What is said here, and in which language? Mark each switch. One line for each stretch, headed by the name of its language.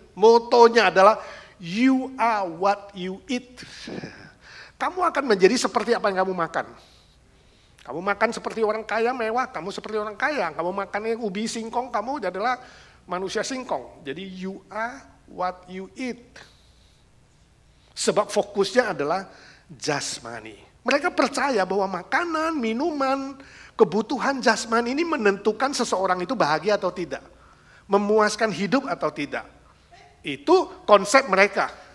Indonesian: Motonya adalah,
English: you are what you eat.
Indonesian: Kamu akan menjadi seperti apa yang kamu makan. Kamu makan seperti orang kaya mewah, kamu seperti orang kaya. Kamu makan yang ubi singkong, kamu adalah manusia singkong. Jadi
English: you are what you eat.
Indonesian: Sebab fokusnya adalah jasmani. Mereka percaya bahwa makanan, minuman, kebutuhan jasmani ini menentukan seseorang itu bahagia atau tidak. Memuaskan hidup atau tidak. Itu konsep mereka.